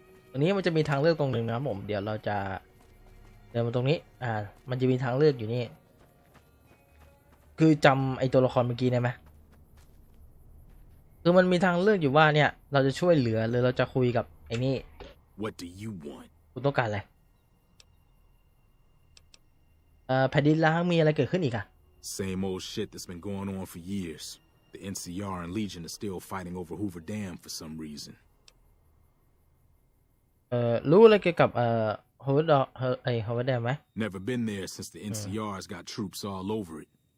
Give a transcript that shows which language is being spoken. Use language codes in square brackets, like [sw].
[th] ตรงนี้มันจะมีทางเลือกตรงหนึ่งนะครับผมเดี๋ยวเราจะเดินมาตรงนี้มันจะมีทางเลือกอยู่นี่คือจำไอตัวละครเมื่อกี้ได้ไหมคือมันมีทางเลือกอยู่ว่าเนี่ยเราจะช่วยเหลือหรือเราจะคุยกับไอ้นี่ [en] What do you want? [th] คุณต้องการอะไรแผ่นดินล้างมีอะไรเกิดขึ้นอีกอะ [en] Same old shit that's been going on for years. The NCR and Legion are still fighting over Hoover Dam for some reason. [th] รู้อะไรเกี่ยวกับฮาวเวิร์ดแดมไหม [en] Never been there since the NCR's got troops all over it.